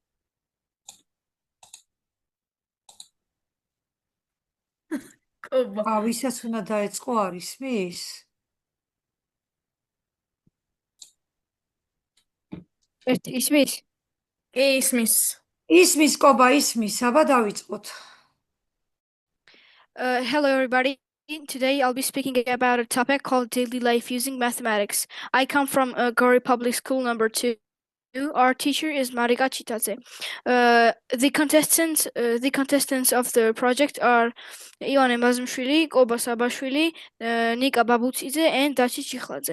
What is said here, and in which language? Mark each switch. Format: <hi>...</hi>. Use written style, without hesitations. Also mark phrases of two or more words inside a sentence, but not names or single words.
<ka>კობა. ვისაც უნდა დაეწყო არ ისმის? ისმის? კი, ისმის. ისმის კობა, ისმის, აბა დავიწყოთ.</ka> <en>Hello, everybody. Today I'll be speaking about a topic called daily life using mathematics. I come from Gori Public School number 2. Our teacher is Marika Chitadze. The contestants of the project are Ioane Mazmshvili, Koba Sabashvili, Nika Babutidze, and Dachi Chikladze.</en>